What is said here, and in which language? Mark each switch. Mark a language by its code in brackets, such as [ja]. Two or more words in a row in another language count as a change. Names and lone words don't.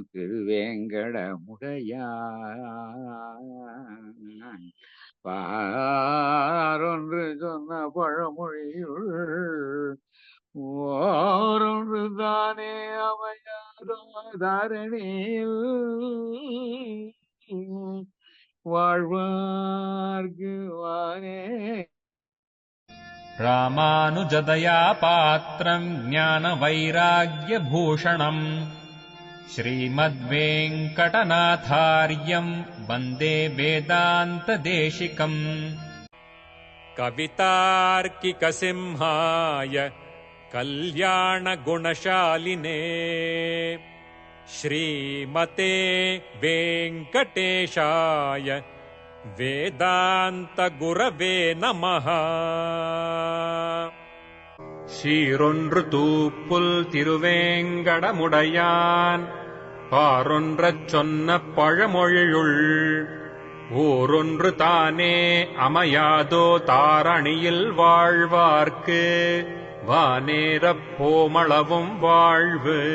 [ta] திருவேங்கடமுடையான் பாரொன்று சொன்ன பழமொழியுள் ஓரொன்று தானே அமையாதோ தாரணியில் வாழ்வார்க்கு வானே. [sa] रामानुजदया पात्रं ज्ञानवैराग्यभूषणम् श्रीमद्वेङ्कटनाथार्यं वन्दे वेदान्तदेशिकम्. कवितार्किकसिंहाय कल्याणगुणशालिने श्रीमते वेङ्कटेशाय वेदान्तगुरवे नमः. [ta] சீரொன்று தூப்புல் திருவேங்கடமுடையான் பாரொன்றச் சொன்ன பழமொழியுள் ஓரொன்று தானே அமையாதோ தாரணியில் வாழ்வார்க்கு வானேரப் போமளவும் வாழ்வு.